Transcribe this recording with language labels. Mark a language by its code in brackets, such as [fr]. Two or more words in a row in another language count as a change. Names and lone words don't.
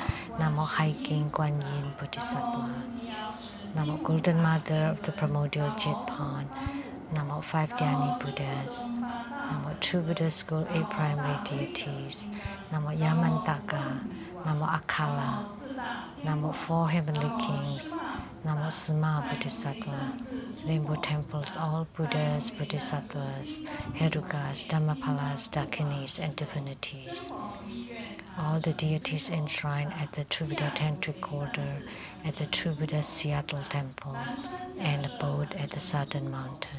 [en] Namo Hiking Kuan Yin Bodhisattva. Namo Golden Mother of the Primordial Jet Pond. Namo 5 Dhyani Buddhas. Namo True Buddha School 8 Primary Deities. Namo Yamantaka. Namo Akala. Namo 4 Heavenly Kings. Namo Sima Bodhisattva. Rainbow Temples, all Buddhas, Bodhisattvas, Herukas, Dhammapalas, Dakinis, and divinities. All the deities enshrined at the True Buddha Tantric Order, at the True Buddha Seattle Temple, and abode at the Southern Mountain.